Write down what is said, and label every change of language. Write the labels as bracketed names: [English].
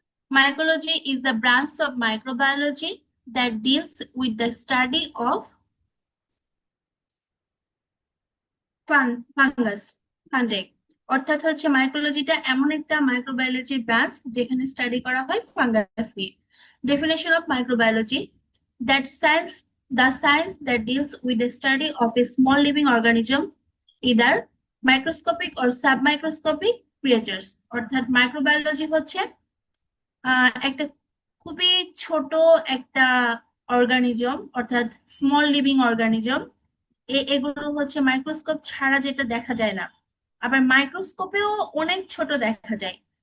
[English] Mycology is the branch of microbiology that deals with the study of fungus, fungi. [Bangla] অর্থাৎ হচ্ছে মাইক্রোলজিটা এমন একটা মাইক্রোবায়োলজির branch যেখানে স্টাডি করা হয় ফাঙ্গাস নিয়ে। [English] Definition of microbiology: that science, the science that deals with the study of a small living organism, either microscopic or submicroscopic creatures। [Bangla] অর্থাৎ microbiology হচ্ছে একটা খুবই ছোট একটা অর্গানিজম, অর্থাৎ স্মল লিভিং অর্গানিজম। এগুলো হচ্ছে মাইক্রোস্কোপ ছাড়া যেটা দেখা যায় না, আবার মাইক্রোস্কোপেও অনেক ছোট দেখা যায়।